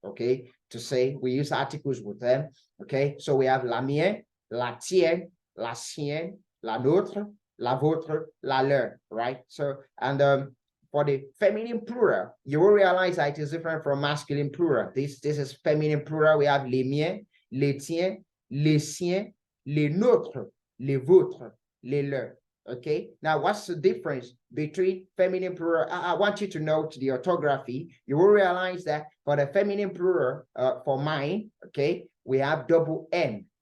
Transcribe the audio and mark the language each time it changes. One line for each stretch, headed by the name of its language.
English: Okay, to say we use articles with them. Okay, so we have
French: la mienne, la tienne, la sienne, la nôtre, la vôtre, la leur.
English: Right. So and for the feminine plural, you will realize that it is different from masculine plural. This is feminine plural.
French: We have les miens, les tiens, les siens, les nôtres, les vôtres, les leurs.
English: Okay, now what's the difference between feminine plural? I want you to note the orthography. You will realize that for the feminine plural, for mine, okay, we have double N.